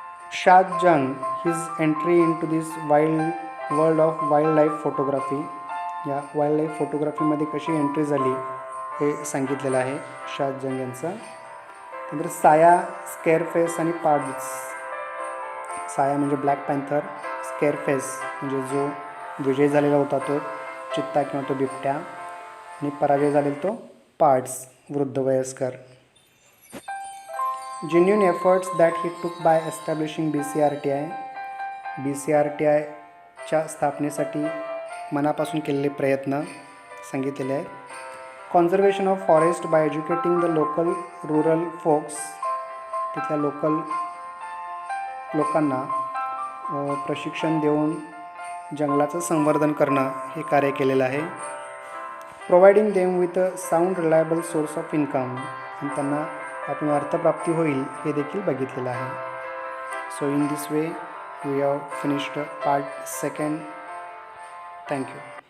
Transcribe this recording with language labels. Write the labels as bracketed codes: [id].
[en] Shad Jung, his entry into this world of wildlife photography. [mr] या wildlife फोटोग्राफीमध्ये कशी entry झाली हे सांगितलेलं आहे शाद जंग यांचं. त्यानंतर साया, स्केअरफेस आणि पार्ड्स. साया म्हणजे ब्लॅक पॅन्थर, स्केअरफेस म्हणजे जो विजय झालेला होता तो चित्ता किंवा तो बिबट्या, आणि पराजय झालेला तो पार्ट्स, वृद्ध वयस्कर. [en] Genuine efforts that he took by establishing BCRTI. [mr] BCRTIच्या स्थापनेसाठी मनापासून केलेले प्रयत्न सांगितलेले आहेत. [en] Conservation of forest by educating the local rural folks. [mr] तिथल्या लोकांना प्रशिक्षण देऊन जंगलाचं संवर्धन करणं हे कार्य केलेलं आहे. [en] Providing them with a sound reliable source of income. [mr] आणि त्यांना यातून अर्थप्राप्ती होईल हे देखील बघितलेलं आहे. [en] So in this way we have finished part 2. Thank you.